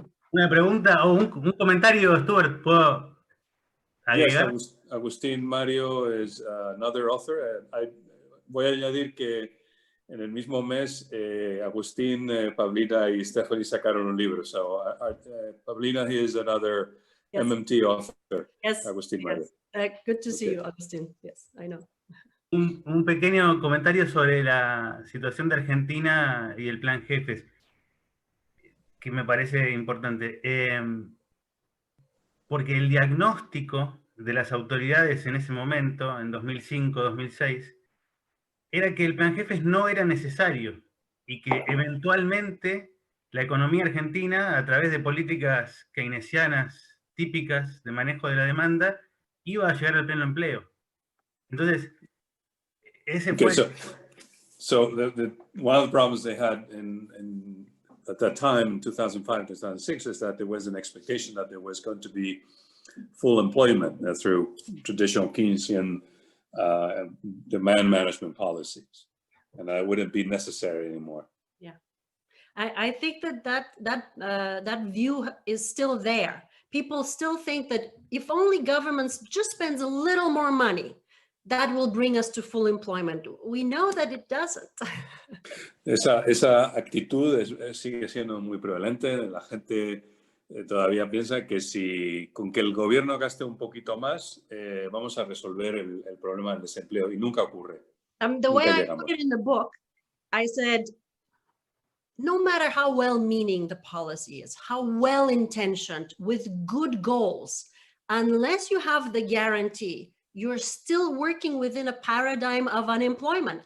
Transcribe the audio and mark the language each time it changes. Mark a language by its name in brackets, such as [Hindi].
[Spanish] Una pregunta o un comentario, Stuart, ¿puedo agregar? [English] Yes, Agustín Mario is another author. [Spanish] Voy a añadir que en el mismo mes Agustín, Pavlina y Stephanie sacaron un libro. [English] So Pavlina, he is another MMT author. Yes, Agustín Mario. Good to see you, Agustín. Yes, I know. [Spanish] Un pequeño comentario sobre la situación de Argentina y el plan Jefes, que me parece importante. Porque el diagnóstico de las autoridades en ese momento, en 2005-2006, era que el plan Jefes no era necesario y que eventualmente la economía argentina, a través de políticas keynesianas típicas de manejo de la demanda, iba a llegar al pleno empleo. Entonces, ese fue... [English] So one of the problems they had at that time, in 2005, 2006, is that there was an expectation that there was going to be full employment through traditional Keynesian demand management policies, and that wouldn't be necessary anymore. Yeah, I think that view is still there. People still think that if only governments just spends a little more money, that will bring us to full employment. We know that it doesn't. [Spanish] Esa actitud sigue siendo muy prevalente. La gente todavía piensa que con que el gobierno gaste un poquito más, vamos a resolver el problema del desempleo, y nunca ocurre. [English] The way I put it in the book, I said, no matter how well-meaning the policy is, how well-intentioned, with good goals, unless you have the guarantee, you're still working within a paradigm of unemployment.